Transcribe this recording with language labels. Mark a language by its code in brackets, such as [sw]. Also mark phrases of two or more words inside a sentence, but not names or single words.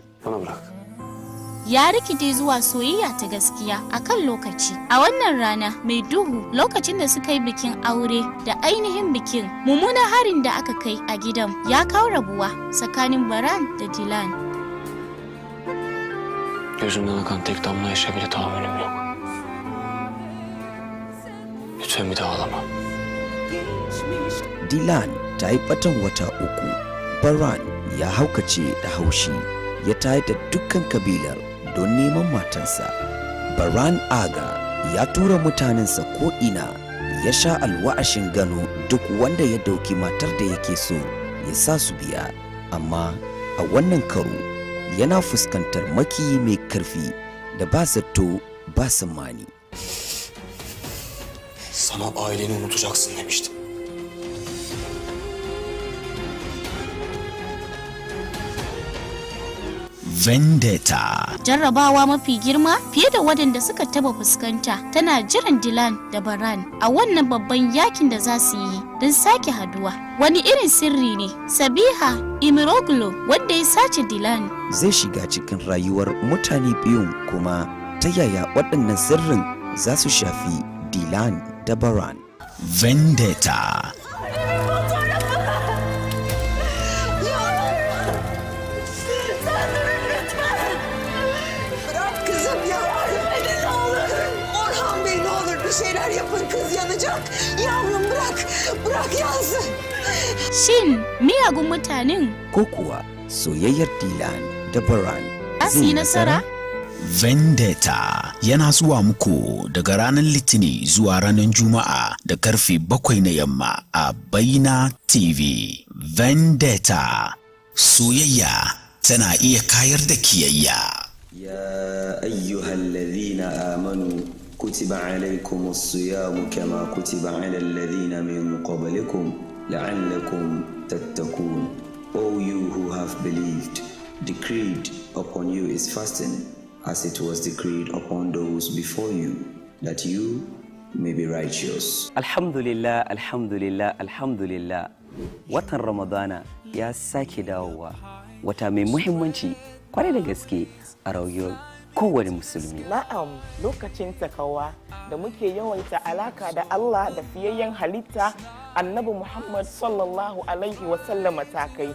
[ha] Ya rikide zuwa soyayya ta gaskiya akan lokaci. A wannan rana mai duhu lokacin da suka yi bikin aure da ainihin bikin, mummunan harin da aka kai a gidan ya kawo rabuwa tsakanin Baran da Dilan. [tr] Gözümden akan tek damla yaşa bile tahammülüm yok. Lütfen bir daha ağlama. [ha] Dilan ta yi batan wata uku. Baran ya haukace da haushi, ya tayar da dukkan kabilar don neman matansa. Baran Aga ya tura mutanensa ko'ina, ya sha alwa'ashin gano duk wanda ya dauki matar da yake so ya sa su biya. Amma a wannan karo yana fuskantar makiyi mai karfi da ba zato ba tsammani. [tr] Sana aileni unutacaksın demiştim. [ha] Vendetta. Jarrabawa mafi girma fiye da waɗanda suka taba fuskanta tana jiran Dilan da Baran a wannan babban yakin da za su yi don sake haduwa. Wani irin sirri ne Sabiha Imiroglu wanda ya sace Dilan zai shiga cikin rayuwar mutane biyun, kuma ta yaya waɗannan sirrin za su shafi Dilan? da Baran. Vendetta. [tr] Bırak kızım ya. Ne olur. Orhan Bey ne olur bir şeyler yapın, kız yanacak. Yavrum bırak. Bırak yansın. [ha] Shin miyagun mutanen Ko kuwa soyayyar Dilan da Baran za su yi nasara? Vendetta yana zuwa muku daga ranar Litini zuwa ranar Juma'a da karfe 7 na yamma a Baina TV. Vendetta, soyayya tana iya kayar da kiyayya. [ar] يا أيها الذين آمنوا كتب عليكم الصيام كما كتب على الذين من قبلكم لعلكم تتقون. [en] O you who have believed, decreed upon you is fasting, as it was decreed upon those before you, that you may be righteous. [ar] الحمد لله، الحمد لله، الحمد لله. [ha] Watan Ramadana ya sake dawowa, wata mai muhimmanci kwarai da gaske a rayuwar kowane musulmi. Na'am, lokacin takawa da muke yawaita alaka da Allah da fiyayyen halitta Annabi Muhammad [ar] صلى الله عليه وسلم [ha] matakai.